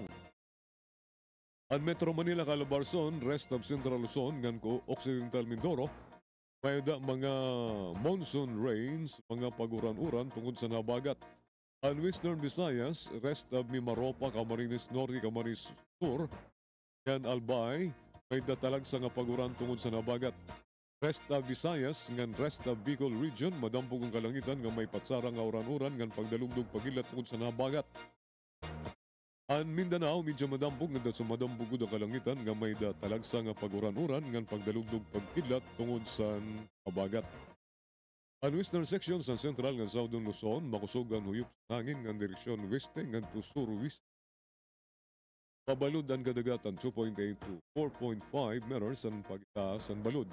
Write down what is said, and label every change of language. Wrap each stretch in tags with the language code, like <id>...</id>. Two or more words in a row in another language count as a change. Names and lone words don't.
<war>Ang Metro Manila, Calabarzon,</war> <en>rest of Central Luzon,</en> <war>ngan Occidental Mindoro, may mga</war> <en>monsoon rains,</en> <war>mga paguran-uran tungod sa nabagat. Ang Western Visayas,</war> <en>rest of Mimaropa,</en> <war>Camarines Norte, Camarines Sur, ngan Albay, may datalag sa nga paguran tungod sa nabagat.</war> <en>Rest of Visayas,</en> <war>ngan</war> <en>rest of Bicol Region,</en> <war>madampog ang kalangitan nga may patsarang uran-uran ngan pagdalugdog pagilat tungod sa nabagat. Ang Mindanao, medyo madampog nga sa madampog ang kalangitan nga may talagsa nga paguran-uran ngan pagdalugdog pagkidlat tungod sa kabagat. Ang</war> <en>western section</en> <war>sa central nga Southern Luzon, makusog ang huyop sa hangin nga direksyon weste ngan to sur-west. Pabalod ang kadagatan 2.8 to 4.5 meters ang pagitaas ang balod.</war>